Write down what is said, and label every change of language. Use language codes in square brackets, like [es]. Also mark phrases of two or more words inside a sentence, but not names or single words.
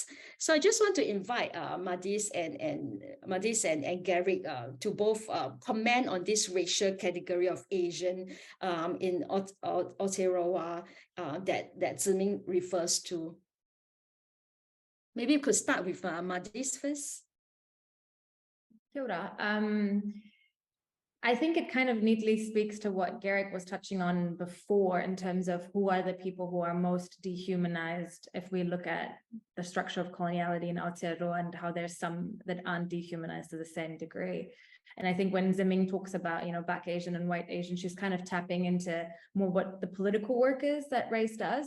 [en] So I just want to invite Madis and Garrick to both comment on this racial category of Asian in Aotearoa that Ziming refers to. Maybe you could start with Madis first. [mi] Kia ora. [en] I think it kind of neatly speaks to what Garrick was touching on before in terms of who are the people who are most dehumanized if we look at the structure of coloniality in Aotearoa and how there's some that aren't dehumanized to the same degree. And I think when Ziming talks about, Black Asian and white Asian, she's kind of tapping into more what the political work is that race does.